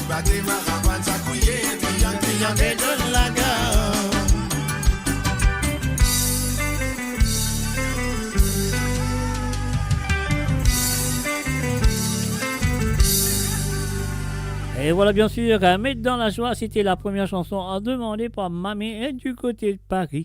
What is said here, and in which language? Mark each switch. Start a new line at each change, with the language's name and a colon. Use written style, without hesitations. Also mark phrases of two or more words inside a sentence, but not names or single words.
French: te maravan sa kouye, trian de don la gare. Et voilà, bien sûr, Mettre dans la joie, c'était la première chanson demandée par Mamé du côté de Paris.